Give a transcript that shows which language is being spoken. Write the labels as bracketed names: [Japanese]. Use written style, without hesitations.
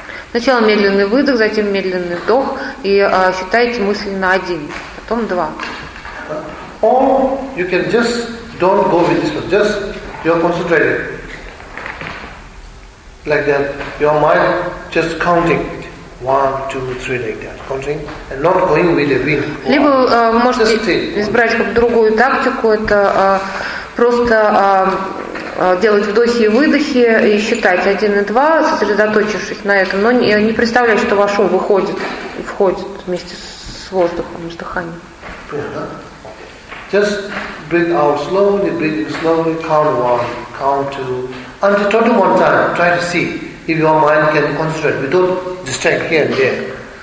[Russian] Сначала медленный выдох, затем медленный вдох, и считайте мысли на один, потом два. [English] Or you can just don't go with this one. Just you're concentrating. Like that. Your mind just counting. One, two, three, like that. Counting and not going with the wind. [Russian] Либо вы можете избрать как другую тактику, это просто делать вдохи и выдохи и считать один и два, сосредоточившись на этом, но не представляя, что ваш ум выходит и входит вместе с воздухом, с дыханием. [English] Just breathe out slowly, breathe in slowly, count one, count two, until 21 time, try to see if your mind can concentrate without distract here and there.